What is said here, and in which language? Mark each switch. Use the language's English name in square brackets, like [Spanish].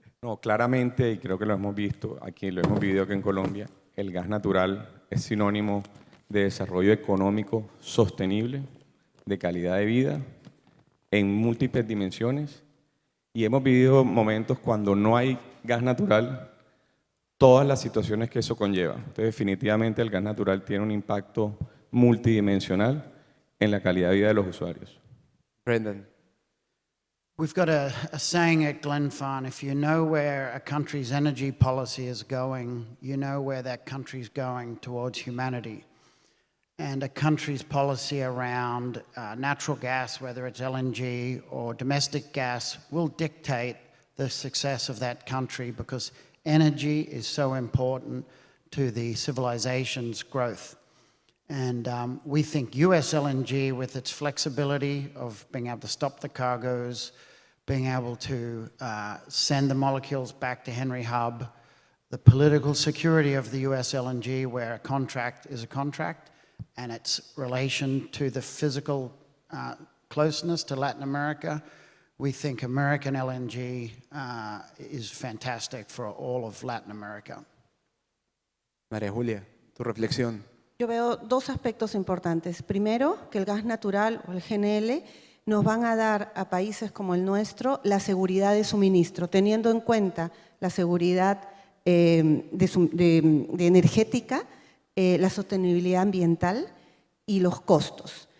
[Spanish] No, claramente, y creo que lo hemos visto aquí, lo hemos vivido aquí en Colombia, el gas natural es sinónimo de desarrollo económico sostenible, de calidad de vida, en múltiples dimensiones, y hemos vivido momentos cuando no hay gas natural, todas las situaciones que eso conlleva. Entonces, definitivamente el gas natural tiene un impacto multidimensional en la calidad de vida de los usuarios. Brendan. [English] We've got a saying at Glenfarne, if you know where a country's energy policy is going, you know where that country's going towards humanity. And a country's policy around natural gas, whether it's LNG or domestic gas, will dictate the success of that country because energy is so important to the civilization's growth. And we think US LNG, with its flexibility of being able to stop the cargoes, being able to send the molecules back to Henry Hub, the political security of the US LNG, where a contract is a contract, and its relation to the physical closeness to Latin America, we think American LNG is fantastic for all of Latin America. [Spanish] María Julia, tu reflexión. Yo veo dos aspectos importantes. Primero, que el gas natural o el GNL nos van a dar a países como el nuestro la seguridad de suministro, teniendo en cuenta la seguridad de energética, la sostenibilidad ambiental y los costos.